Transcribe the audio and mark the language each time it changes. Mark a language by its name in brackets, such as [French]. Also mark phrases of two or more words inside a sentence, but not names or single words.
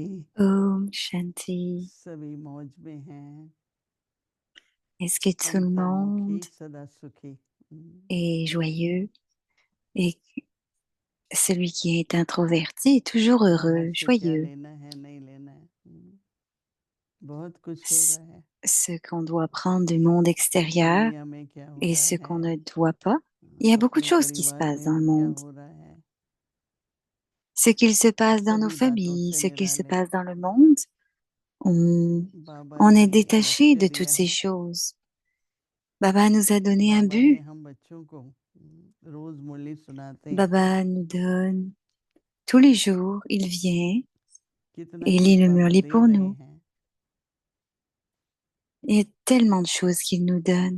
[Hindi] Om Shanti. सभी मौज में हैं। [French] Est-ce que tout le [Hindi] अंतर्मुखी [French] monde [Hindi] सदा सुखी। [French] est joyeux et celui qui est introverti est toujours [Hindi] बाहर [French] heureux, [Hindi] से क्या [French] joyeux? [Hindi] लेना है नहीं लेना है, बहुत कुछ हो रहा है। [French] Ce qu'on doit prendre du monde extérieur [Hindi] दुनिया में क्या हो [French] et [Hindi] रहा [French] ce qu'on [Hindi] है, [French] ne doit pas. Il y a beaucoup de [Hindi] अपने [French] choses qui se [Hindi] परिवार [French] passent [Hindi] में [French] dans le [Hindi] भी क्या [French] monde. [Hindi] हो रहा है, [French] Ce qu'il se passe dans nos [Hindi] सभी बातों [French] familles, [Hindi] से [French] ce qu'il se [Hindi] निराले। [French] passe dans le monde, on, [Hindi] बाबा [French] on [Hindi] ने [French] est [Hindi] हमें एक [French] détaché [Hindi] लक्ष्य [French] de toutes [Hindi] दिया [French] ces [Hindi] है। [French] choses. Baba nous a donné un [Hindi] बाबा ने [French] but. [Hindi] हम बच्चों को रोज मुरली सुनाते हैं। [French] Baba nous donne, tous les jours, il vient [Hindi] कितना [French] et il [Hindi] कुछ [French] lit le [Hindi] बाबा [French] murli [Hindi] दे [French] pour [Hindi] रहे [French] nous. [Hindi] हैं। [French] Il y a tellement de choses qu'il nous donne.